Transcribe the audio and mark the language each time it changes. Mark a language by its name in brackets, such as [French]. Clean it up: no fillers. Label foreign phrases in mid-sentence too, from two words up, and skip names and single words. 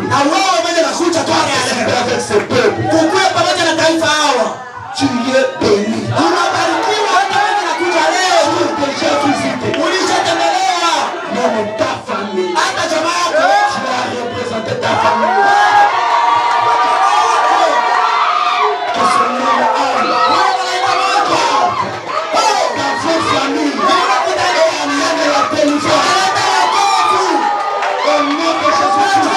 [Swahili] Na wewe mwenye nakuja tu [French] avec ce peuple, [Swahili] kukua pamoja na taifa hawa. [French] tu es béni. [Swahili] Unabarikiwa hata wewe nakuja leo. [French] Tu es déjà visité. [Swahili] Ulishatembelewa [French] Même ta famille. [Swahili] hata jamaa yako. [French] Tu as représenté ta famille. Que son nom aille dans vos familles. Et amène la délivrance. Au nom de Jésus-Christ.